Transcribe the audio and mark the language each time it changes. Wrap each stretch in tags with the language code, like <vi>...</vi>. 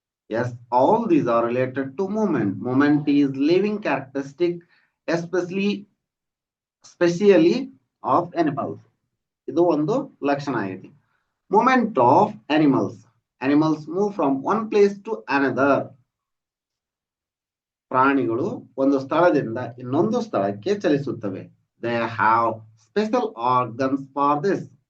<en>Yes, all these are related to movement. Movement is living characteristic, especially of animals.</en> <kn>ಇದು ಒಂದು ಲಕ್ಷಣ ಐತಿ.</kn> <en>Movement of animals. Animals move from one place to another.</en> <kn>ಪ್ರಾಣಿಗಳು ಒಂದು ಸ್ಥಳದಿಂದ ಇನ್ನೊಂದು ಸ್ಥಳಕ್ಕೆ ಚಲಿಸುತ್ತವೆ.</kn> <en>They have special organs for this.</en>